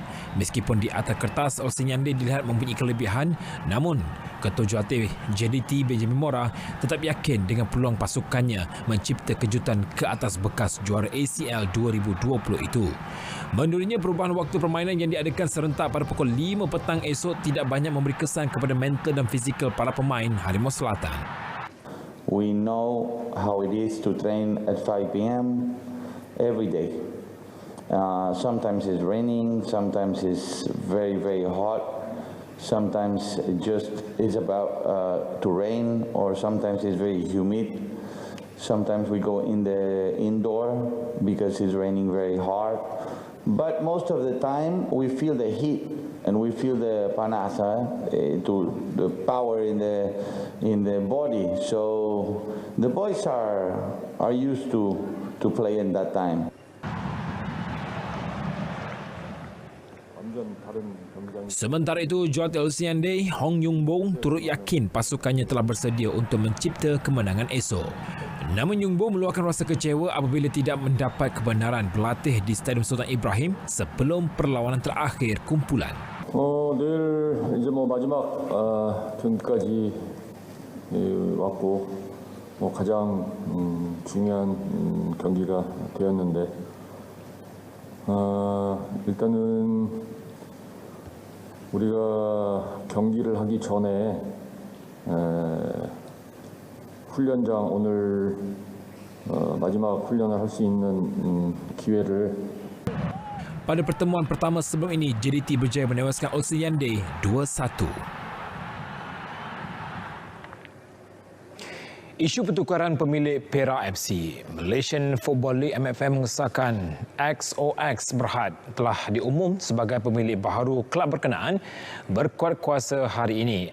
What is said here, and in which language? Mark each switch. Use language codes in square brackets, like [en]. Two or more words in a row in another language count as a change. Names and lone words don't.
[ms] Meskipun di atas kertas Ulsan Hyundai dilihat mempunyai kelebihan, namun Ketua Jurulatih JDT Benjamin Mora tetap yakin dengan peluang pasukannya mencipta kejutan ke atas bekas juara ACL 2020 itu. Menurutnya, perubahan waktu permainan yang diadakan serentak pada pukul 5 petang esok tidak banyak memberi kesan kepada mental dan fizikal para pemain Harimau Selatan. [en] We know how it is to train at 5 p.m. every day. Sometimes it's raining, sometimes it's very, very hot. Sometimes it just is about to rain, or sometimes it's very humid. Sometimes we go in the indoor because it's raining very hard. But most of the time we feel the heat and we feel the panas, to the power in the body. So the boys are used to play in that time. [ms] Sementara itu, jurulatih Ulsan Hyundai Hong Yung Bong turut yakin pasukannya telah bersedia untuk mencipta kemenangan esok. Namun Yung Bong meluahkan rasa kecewa apabila tidak mendapat kebenaran berlatih di Stadium Sultan Ibrahim sebelum perlawanan terakhir kumpulan. [ko] 늘 이제 마지막 경기까지 왔고 가장 중요한 경기가 되었는데 일단은 우리가 경기를 하기 전에 훈련장 오늘 마지막 훈련을 할 수 있는 기회를. [ms] Pada pertemuan pertama sebelum ini, JDT berjaya menewaskan Ulsan Hyundai 2-1. Isu pertukaran pemilik Perak FC. Malaysian Football League MFM mengesahkan XOX Berhad telah diumum sebagai pemilik baharu kelab berkenaan berkuat kuasa hari ini.